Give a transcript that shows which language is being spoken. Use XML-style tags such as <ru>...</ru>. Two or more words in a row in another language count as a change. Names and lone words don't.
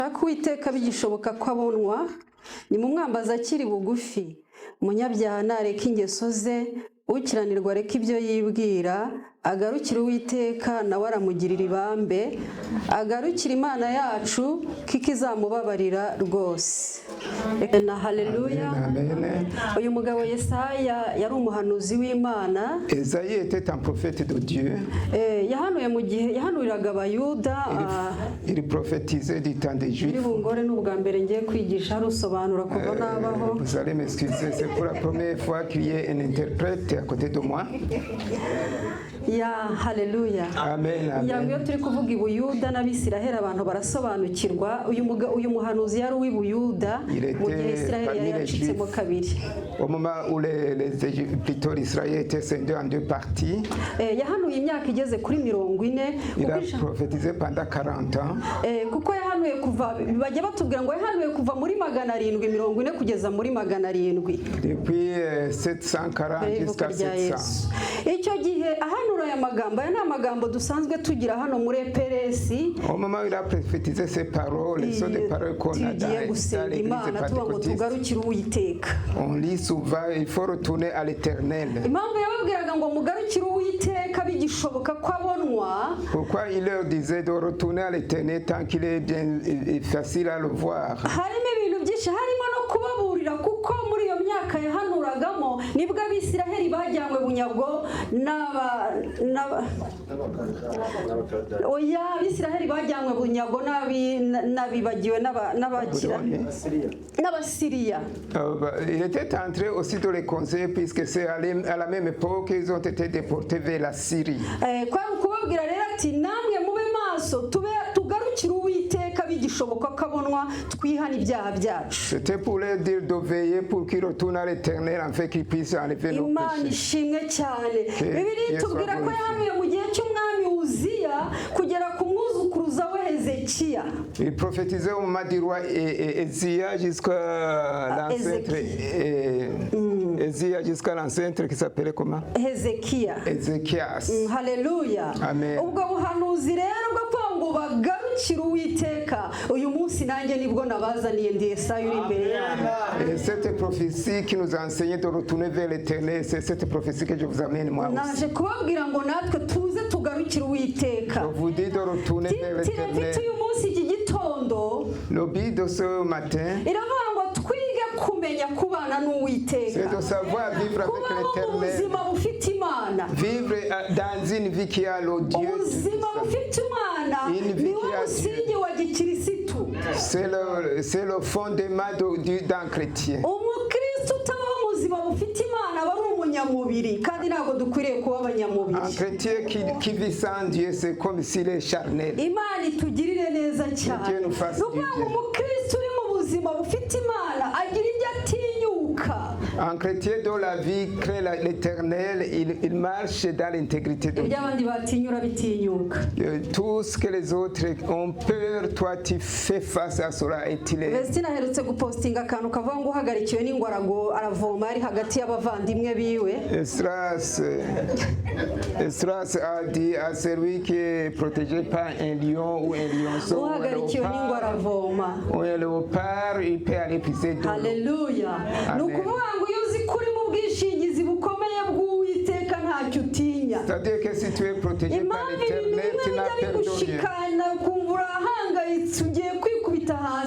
<rw>Uwiteka bigishoboka ko abonwa ni mu mwambaza akiri bugufi, umunyabyaha nareka ingeso ze, ukiranirwa areka ibyo yibwira, agarukira Uwiteka nawe aramugirira ibambe, agarukira Imana yacu kiko izamubabarira rwose. Na haleluya. Uyu mugabo Yesaya yari umuhanuzi w'Imana.</rw> <fr>Esaïe était un prophète de Dieu.</fr> <rw>Yahanuye mu gihe yahanuriraga Abayuda.</rw> <fr>Il prophétisait du temps des Juifs.</fr> <rw>Bungore n'ubwa mbere ngiye kwigisha rusobanura kuva nabaho.</rw> <fr>Vous allez m'excuser, c'est pour la première fois qu'il y ait un interprète à côté de moi.</fr> <rw>Ya haleluya. Amen, amen. Iyo turi kuvuga Ibuyuda n'Abisiraheli abantu barasobanukirwa. Uyu muhanuzi yari uw'Ibuyuda mu gihe Isiraheli yari yacitsemo kabiri.</rw> <fr>Au moment où plutôt l'Israël était scindé en deux parties,</fr> <rw>yahanuye imyaka igeze kuri 40.</rw> <fr>Il a prophétisé pendant 40 ans.</fr> <rw>Kuko yahanuye kuva bajya batubwira ngo yahanuye kuva muri 740 kugeza muri 700.</rw> <fr>Depuis 740 jusqu'à 700.</fr> <rw>Icyo gihe ahanura aya magambo aya n'amagambo dusanzwe tugira hano muri EPRS.</rw> <fr>Au moment où il a prophétisé ces paroles, sont des paroles qu'on a dans l'église pentecôtiste. On lit souvent, il faut retourner à l'Éternel. Pourquoi il leur disait de retourner à l'Éternel tant qu'il est bien facile à le voir?</fr> <rw>Kuko muri iyo myaka yahanuragamo nibwo Abisiraheli bajyanywe bunyago Abisiraheli bajyanywe bunyago nabibagiwe n'Abasiriya.</rw> <fr>Il était entré aussi dans les conseils puisque c'est à la même époque qu'ils ont été déportés vers la Syrie.</fr> <rw>Kwari kubabwira rero ati namwe mube maso tugarukire Uwiteka bigishoboka kabonwa twihana ibyaha byacu.</rw> <fr>C'était pour leur dire de veiller pour qu'ils retournent à l'Éternel afin qu'ils puissent enlever nos péchés.</fr> <rw>Imana ishimwe cyane. Bibiliya itubwira ko yahanuye mu gihe cy'umwami Uziya kugera ku mwuzukuruza we Hezekiya.</rw> <fr>Il prophétisait au moment du roi Ézia jusqu'à l'ancêtre Ézia jusqu'à l'ancêtre qui s'appelait comment?</fr> <rw>Hezekiya.</rw> <fr>Ézéchias.</fr> <rw>Haleluya. Amen. Ubwo buhanuzi rero bwo kwango bagarukira Uwiteka uyu munsi nanjye nibwo nabazaniye ndi Yesaya uri imbere yanyu.</rw> <fr>Cette prophétie qui nous a enseigné de retourner vers l'Éternel, c'est cette prophétie que je vous amène moi aussi.</fr> <rw>Naje kubabwira ngo natwe tuze tugarukira Uwiteka.</rw> <fr>Je vous dis de retourner vers l'Éternel.</fr> <rw>Uyu munsi iki gitondo.</rw> <fr>Le but de ce matin,</fr> <rw>iravuga ngo twige kumenya kubana n'Uwiteka.</rw> <fr>C'est de savoir vivre avec l'Éternel.</fr> <rw>Ubuzima bufite Imana.</rw> <fr>Vivre dans une vie qui a le Dieu.</fr> <rw>Ubuzima bufite Imana ni wo musingi wa gikirisitu.</rw> <fr>C'est le fondement d'un chrétien.</fr> <rw>Umukristo utabaho mu buzima bufite Imana aba ari umunyamubiri kandi ntabwo dukwiriye kuba abanyamubiri.</rw> <fr>Un chrétien qui vit sans Dieu, c'est comme s'il est charnel.</fr> <rw>Imana itugirire neza cyane. Umukristo uri mu buzima bufite Imana agira ibyo atinyuka.</rw> <fr>Un chrétien dont la vie crée l'Éternel, il marche dans l'intégrité de Dieu. Tout ce que les autres ont peur, toi tu fais face à cela et tu les...</fr> <rw>Vestina aherutse gupostinga akantu kavuga ngo uhagarikiwe n'ingwarago aravoma ari hagati y'abavandimwe biwe.</rw> <fr>Esdras a dit à celui qui est protégé par un lion ou un lionceau ou un léopard, il peut aller pisser de l'eau. Alléluia. C'est-à-dire que si tu es protégé par l'Éternel, tu n'as peur de rien.</fr>